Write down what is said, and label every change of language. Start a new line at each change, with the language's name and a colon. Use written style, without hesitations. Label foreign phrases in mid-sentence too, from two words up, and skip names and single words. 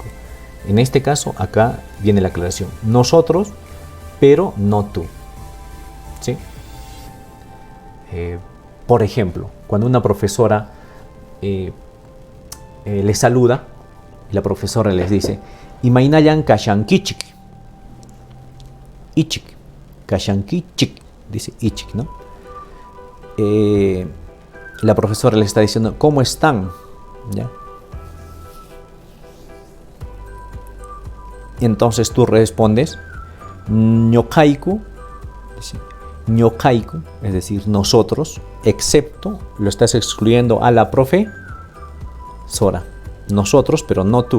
Spanish: En este caso, acá viene la aclaración. Nosotros, pero no tú, ¿sí? Por ejemplo, cuando una profesora les saluda, la profesora les dice,
Quechua: Imainayan kashankichik, ichik, kashankichik,
Spanish: dice ichik, ¿no? La profesora les está diciendo, ¿cómo están? ¿Ya? Y entonces tú respondes,
Quechua: ñoqaiku, ñoqaiku,
Spanish: es decir, nosotros, excepto, lo estás excluyendo a la profesora, nosotros, pero no tú.